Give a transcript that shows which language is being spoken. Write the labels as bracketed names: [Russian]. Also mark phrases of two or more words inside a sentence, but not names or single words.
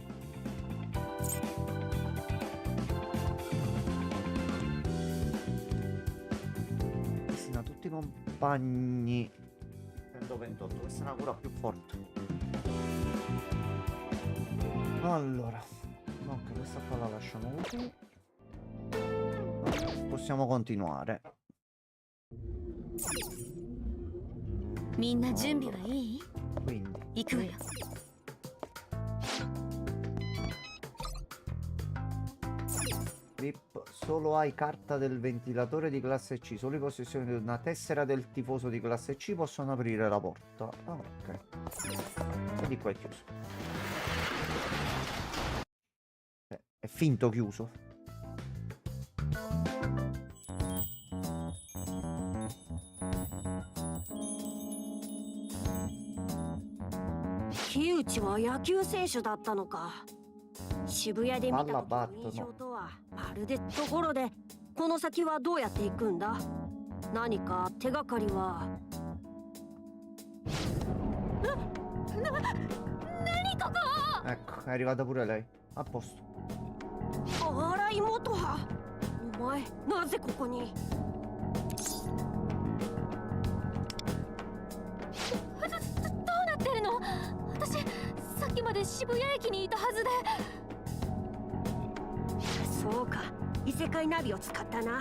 [Italian] Questi sono tutti compagni 128. Questa è una cura più forte. Allora, ok, questa qua la lasciamo così. Possiamo continuare. [Japanese] みんな準備はいい？ [Italian] Quindi [Japanese] 行くわよ。 [Italian] Flip, solo hai carta del ventilatore di classe C. Solo i possessori di una tessera del tifoso di classe C possono aprire la porta. Ah, ok. E di qua è chiuso. È finto chiuso. [Japanese] Kyuchi は野球選手だったのか。渋谷で見た時の印象とはまるでところで、この先はどうやって行くんだ？何か手がかりは？何ここ？ [Italian] Ecco, è arrivata pure lei. A posto. [Japanese] 荒井元葉。お前なぜここに？どうなってるの？私さっきまで渋谷駅にいたはずで。そうか、異世界ナビを使ったな。